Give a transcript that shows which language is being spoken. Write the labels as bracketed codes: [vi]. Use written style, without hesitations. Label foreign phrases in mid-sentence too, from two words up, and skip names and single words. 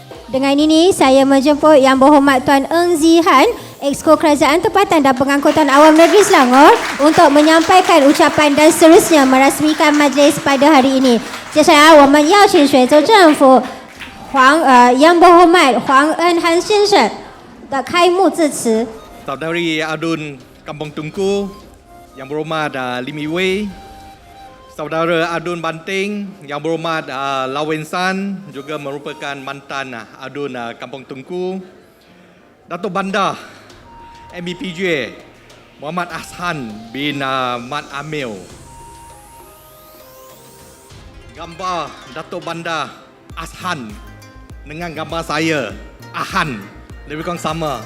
[ms] Dengan ini saya menjemput Yang Berhormat Tuan Eng Zihan, Exco Kerajaan Tempatan dan Pengangkutan Awam Negeri Selangor untuk menyampaikan ucapan dan seterusnya merasmikan majlis pada hari ini. [zh] 接下来我们邀请水州政府 [ms] Yang Berhormat [zh] Huang Enhan 先生的开幕致辞。 [ms] Saudari Adun Kampung Tungku, Yang Berhormat Lim Wei, Saudara Adun Banting, Yang Berhormat Lawen San, juga merupakan mantan Adun Kampung Tungku, Datuk Bandar MPJ Muhammad Ashan bin Mat Amil, gambar Datuk Bandar Ashan dengan gambar saya Ahan lebih kurang sama.